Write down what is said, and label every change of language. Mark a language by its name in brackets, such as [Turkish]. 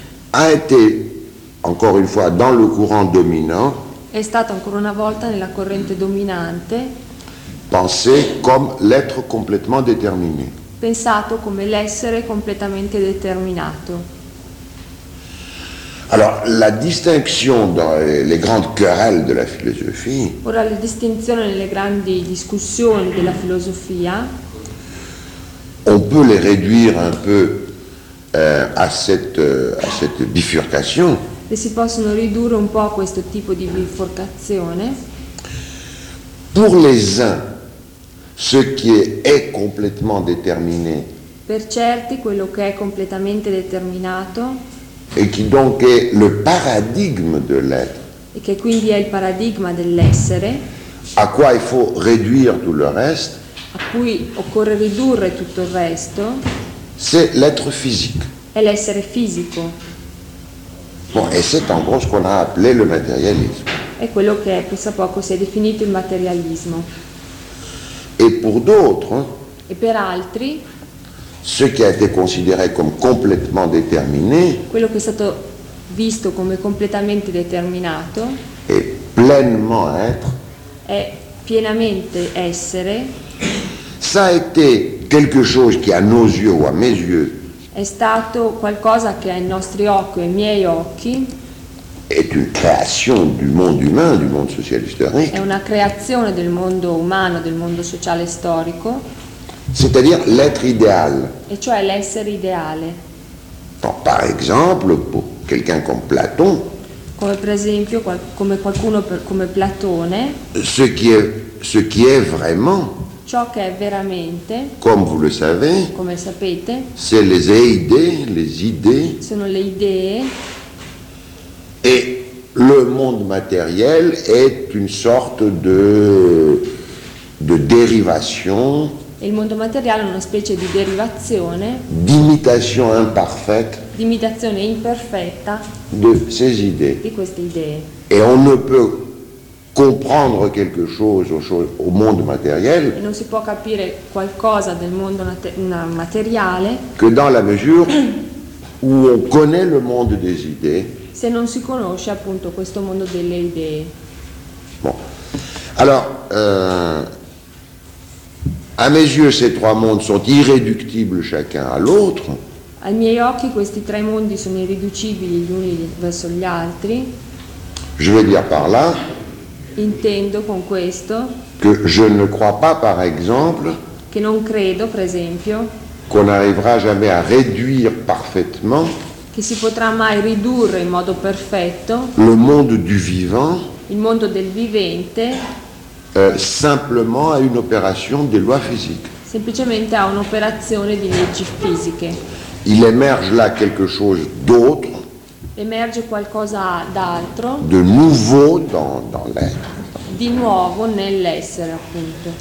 [French] A été encore une fois dans le courant dominant. [Italian] È stato ancora una volta nella corrente dominante. [French] Pensé comme l'être complètement déterminé. [Italian] Pensato come l'essere completamente determinato. [French] Alors, la distinction dans les grandes querelles de la philosophie. [Italian] Ora, la distinzione nelle grandi discussioni della filosofia. [French] On peut les réduire un peu à cette bifurcation. [Italian] E si possono ridurre un po' a questo tipo di biforcazione. [French] Pour les uns, ce qui est complètement déterminé. [Italian] Per certi, quello che è completamente determinato. [French] Et qui donc est le paradigme de l'être. [Italian] E che quindi è il paradigma dell'essere. [French] À quoi il faut réduire tout le reste. [Italian] A cui occorre ridurre tutto il resto. [French] C'est l'être physique. [Italian] È l'essere fisico. [French] Bon, et c'est en gros ce qu'on a appelé le matérialisme. [Italian] È quello che pensa poco si è definito il materialismo. [French] Et pour d'autres. [Italian] E per altri. [French] Ce qui a été considéré comme complètement déterminé, [Italian] quello che è stato visto come completamente determinato, è [French] pleinement être, [Italian] è pienamente essere, [French] ça a été quelque chose qui à nos yeux ou à mes yeux, [Italian] è stato qualcosa che ai nostri occhi, ai miei occhi, [French] est une création du monde humain, du monde social historique, [Italian] è una creazione del mondo umano, del mondo sociale storico. [French] C'est-à-dire l'être idéal. Et [Italian] cioè l'essere ideale. [French] Bon, par exemple, pour quelqu'un comme Platon. [Italian] Come per esempio, come qualcuno come Platone. [French] Ce qui est vraiment. [Italian] Ciò che è veramente. [French] Comme vous le savez. [Italian] Come sapete. [French] C'est les idées. [Italian] Sono le idee. [French] Et le monde matériel est une sorte de dérivation. [Italian] Il mondo materiale è una specie di derivazione, [French] d'imitation imparfaite, [Italian] d'imitazione imperfetta [French] de ces idées. [Italian] Di queste idee. [French] Et on ne peut comprendre quelque chose au monde matériel. [Italian] E non si può capire qualcosa del mondo materiale [French] que dans la mesure où on connaît le monde des idées. [Italian] Se non si conosce appunto questo mondo delle idee. [French] Bon. Alors. À mes yeux, ces trois mondes sont irréductibles chacun à l'autre. [Italian] Ai miei occhi, questi tre mondi sono irriducibili gli uni verso gli altri. [French] Je veux dire par là. [Italian] Intendo con questo. [French] Que je ne crois pas, par exemple. [Italian] Che non credo, per esempio. [French] Qu'on arrivera jamais à réduire parfaitement. [Italian] Che si potrà mai ridurre in modo perfetto. [French] Le monde du vivant. [Italian] Il mondo del vivente. [French] Simplement à une opération des lois physiques. [Italian] Semplicemente a un'operazione di leggi fisiche. [French] Il émerge là quelque chose d'autre. [Italian] Emerge qualcosa d'altro. [French] De nouveau dans l'être. [Italian] Di nuovo nell'essere, appunto.